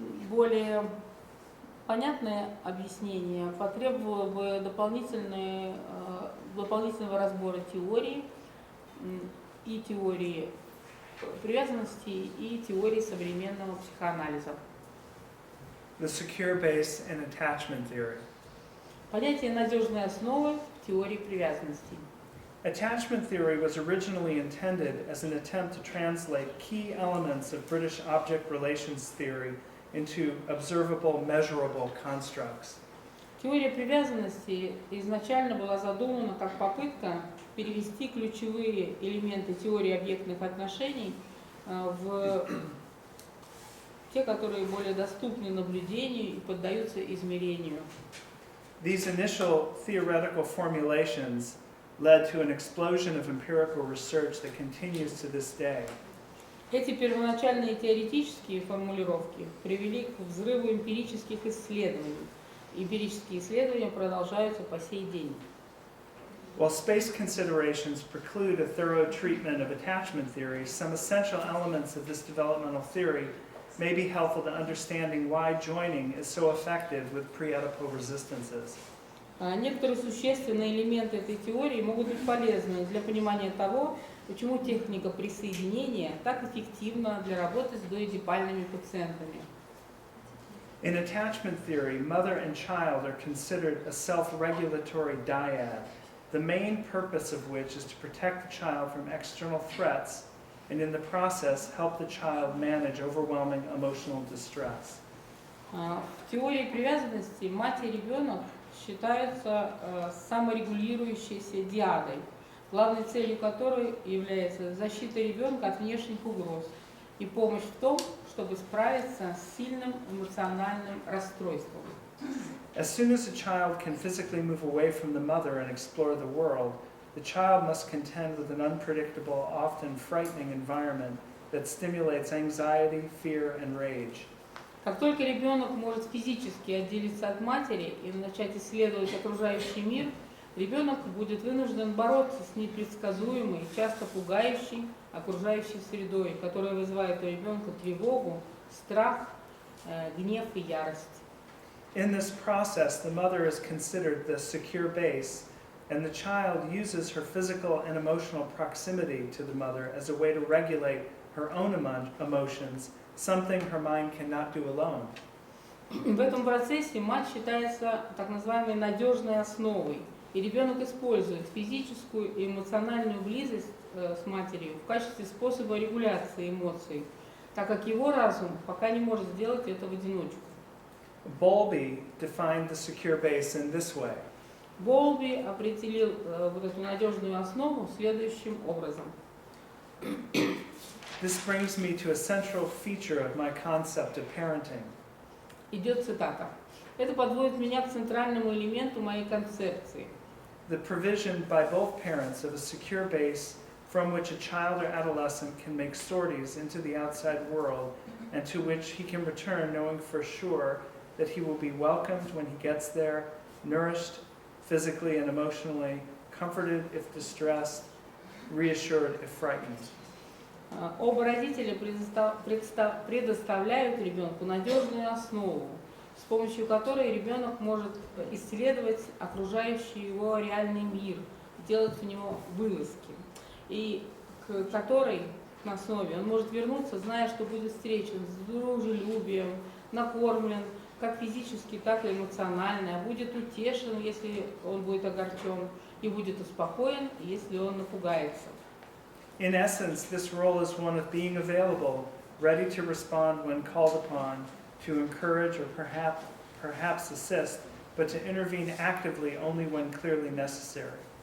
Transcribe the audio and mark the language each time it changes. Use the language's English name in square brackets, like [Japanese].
[Russian] Более понятное объяснение потребовало бы дополнительного разбора теории и теории привязанности и теории современного психоанализа. [English] The secure base in attachment theory. [Russian] Понятие надежной основы в теории привязанности. [English] Attachment theory was originally intended as an attempt to translate key elements of British object relations theory into observable, measurable constructs. [Russian] Теория привязанности изначально была задумана как попытка перевести ключевые элементы теории объектных отношений в те, которые более доступны наблюдению и поддаются измерению. [English] These initial theoretical formulations led to an explosion of empirical research that continues to this day. [Russian] Эти первоначальные теоретические формулировки привели к взрыву эмпирических исследований. Эмпирические исследования продолжаются по сей день. [English] While space considerations preclude a thorough treatment of attachment theory, some essential elements of this developmental theory may be helpful to understanding why joining is so effective with pre-Oedipal resistances. [Russian] Некоторые существенные элементы этой теории могут быть полезны для понимания того, почему техника присоединения так эффективна для работы с доэдипальными пациентами. [English] In attachment theory, mother and child are considered a self-regulatory dyad, the main purpose of which is to protect the child from external threats and in the process help the child manage overwhelming emotional distress. [Russian] В теории привязанности мать и ребенок считаются саморегулирующейся диадой, главной целью которой является защита ребенка от внешних угроз и помощь в том, чтобы справиться с сильным эмоциональным расстройством. [English] As soon as a child can physically move away from the mother and explore the world, the child must contend with an unpredictable, often frightening environment that stimulates anxiety, fear, and rage. [Russian] Как только ребенок может физически отделиться от матери и начать исследовать окружающий мир, ребенок будет вынужден бороться с непредсказуемой, часто пугающей окружающей средой, которая вызывает у ребенка тревогу, страх, гнев и ярость. [English] In this process, the mother is considered the secure base, and the child uses her physical and emotional proximity to the mother as a way to regulate her own emotions, something her mind cannot do alone. [Russian] В этом процессе мать считается так называемой надежной основой, и ребенок использует физическую и эмоциональную близость с матерью в качестве способа регуляции эмоций, так как его разум пока не может сделать это в одиночку. [English] Bowlby defined the secure base in this way. [Russian] Болби определил вот эту надежную основу следующим образом. [English] This brings me to a central feature of my concept of parenting. [Russian] Идет цитата. Это подводит меня к центральному элементу моей концепции. [English] The provision by both parents of a secure base from which a child or adolescent can make sorties into the outside world and to which he can return knowing for sure that he will be welcomed when he gets there, nourished physically and emotionally, comforted if distressed, reassured if frightened. [Russian] Оба родителя предоставляют ребенку надежную основу, с помощью которой ребенок может исследовать окружающий его реальный мир, делать в него вылазки, и к которой на основе он может вернуться, зная, что будет встречен с дружелюбием, накормлен, как физически, так и эмоционально, будет утешен, если он будет огорчен, и будет успокоен, если он напугается. [English] In essence, this role is one of being available, ready to respond when called upon, to encourage or perhaps assist, but to intervene actively only when clearly necessary.